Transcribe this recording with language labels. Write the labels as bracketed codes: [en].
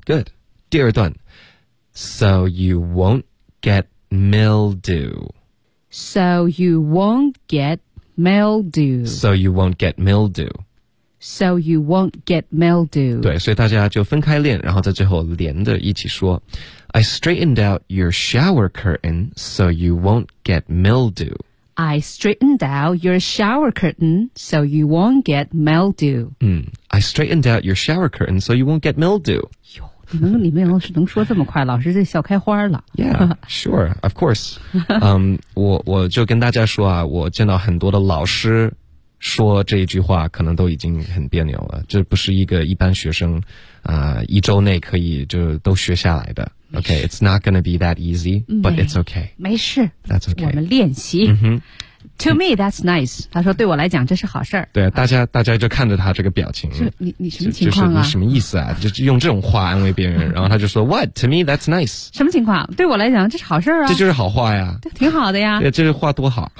[en] Good. [zh] 第二段。 [en] So you won't get mildew. So you won't get mildew. So you won't get mildew. So you won't get mildew. [zh] 对，所以大家就分开练，然后在最后连着一起说。 [en] I straightened out your shower curtain so you won't get mildew. I straightened out your shower curtain so you won't get mildew. I straightened out your shower curtain so you won't get mildew. [zh] 你们老师能说这么快，老师就笑开花了。 [en] Yeah, sure, of course. [zh] 我就跟大家说啊，我见到很多的老师说这一句话可能都已经很别扭了，这不是一个一般学生一周内可以就都学下来的。 [en] Okay, it's not going to be that easy, but it's okay. [zh] 没事。 [en] That's okay. [zh] 我们练习。 [en] To me, that's nice. [zh] 他说对我来讲这是好事儿。对，大家就看着他这个表情。你什么情况啊？你什么意思啊？就用这种话安慰别人，然后他就说 [en] What? To me, that's nice. [zh] 什么情况？对我来讲这是好事儿啊。这就是好话呀。挺好的呀。对，这话多好。